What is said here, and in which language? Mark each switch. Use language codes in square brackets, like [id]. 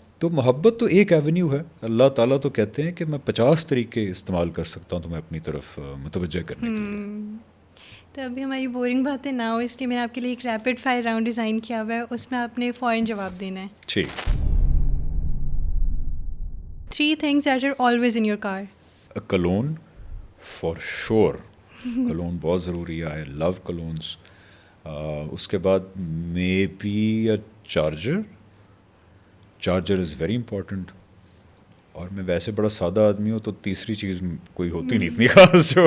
[ur] تو محبت تو ایک ایونیو ہے. اللہ تعالیٰ تو کہتے ہیں کہ میں 50 طریقے استعمال کر سکتا ہوں تمہیں اپنی طرف متوجہ کرنے کے لیے. تو ابھی ہماری بورنگ باتیں نہ ہو اس لیے میں نے آپ کے لیے ایک ریپڈ فائر راؤنڈ ڈیزائن کیا ہوا ہے، اس میں آپ نے فوراً جواب دینا ہے. ٹھیک. [en] 3 things that are always in your car. [ur] کلون [en] for sure, [ur] کلون بہت ضروری ہے، [en] I love colognes. [ur] اس کے بعد [en] Maybe a charger is very important. [ur] اور میں ویسے بڑا سادہ آدمی ہوں تو تیسری چیز کوئی ہوتی نہیں اتنی خاص، جو